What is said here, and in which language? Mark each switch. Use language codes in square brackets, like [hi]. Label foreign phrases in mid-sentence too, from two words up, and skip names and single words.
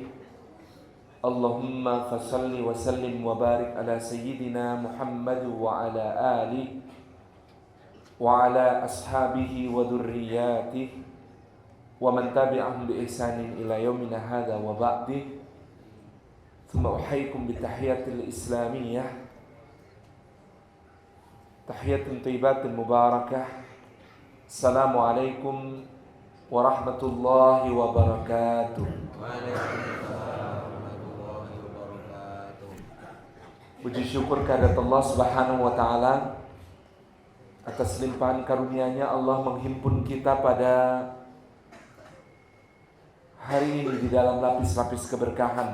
[ar] اللهم فصل وسلم وبارك على سيدنا محمد وعلى آله وعلى أصحابه وذريته ومن تبعهم بإحسان إلى يومنا هذا وبعد. ثم أحييكم بتحية الإسلامية، تحية طيبة مباركة. السلام عليكم ورحمة الله وبركاته. [id] Puji syukur kehadirat [ar] الله سبحانه وتعالى [id] atas limpahan karunia-Nya. Allah menghimpun kita pada hari ini di dalam lapis-lapis keberkahan.